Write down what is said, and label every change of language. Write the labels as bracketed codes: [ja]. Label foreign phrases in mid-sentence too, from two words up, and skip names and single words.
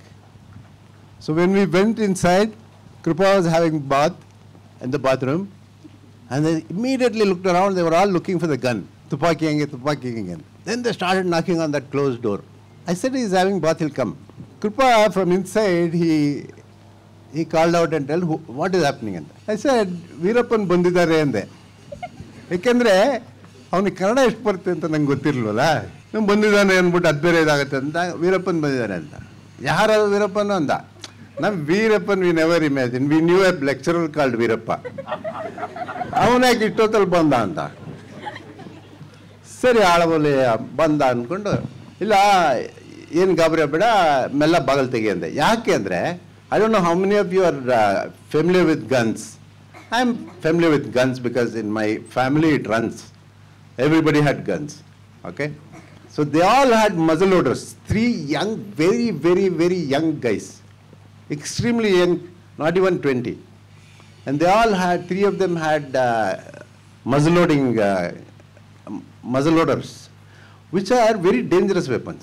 [en] So when we went inside, Kripa was having bath in the bathroom and they immediately looked around, they were all looking for the gun. Tupaki again. Then they started knocking on that closed door. I said he's having bath, he'll come. Kripa from inside, he called out and told, what is happening? I said, [kn] ವೀರಪ್ಪನ್ ಬಂದಿದ್ದಾರೆ ಅಂದೆ. ಏಕಂದ್ರೆ, avನಿಗೆ ಕನ್ನಡ ಎಷ್ಟು ಬರುತ್ತೆ ಅಂತ ನಂಗೆ ಗೊತ್ತಿರಲಿಲ್ಲ. ನಾನು ಬಂದಿದ್ದಾನೆ ಅಂದ್ಬಿಟ್ಟು ಅದು ಬೇರೆ ಇದಾಗುತ್ತೆ ಅಂತ, ವೀರಪ್ಪನ್ ಬಂದಿದ್ದಾನೆ ಅಂತ. ಯಾರು ವೀರಪ್ಪನ್ ಅಂದ. ನಮ್ಮ ವೀರಪ್ಪನ್ [en] we never imagine. We knew a lecturer called Veerappa. [kn] ಅವನಾಗಿ ಇಷ್ಟೊತ್ತಲ್ಲಿ ಬಂದ ಅಂತ. ಸರಿ ಆಳಬಲ್ಲಿ ಬಂದ ಅಂದ್ಕೊಂಡು, ಇಲ್ಲ ಏನು ಗಾಬರಿ ಬೇಡ, ಮೆಲ್ಲ ಬಾಗಲ್ ತೆಗಿ ಅಂದೆ. ಯಾಕೆ ಅಂದರೆ, [en] I don't know how many of you are familiar with guns. I am familiar with guns because in my family it runs. Everybody had guns. Okay? So they all had muzzle loaders. 3 young, very, very, very young guys. Extremely young, not even 20. And they all had, 3 of them had muzzle loaders, which are very dangerous weapons.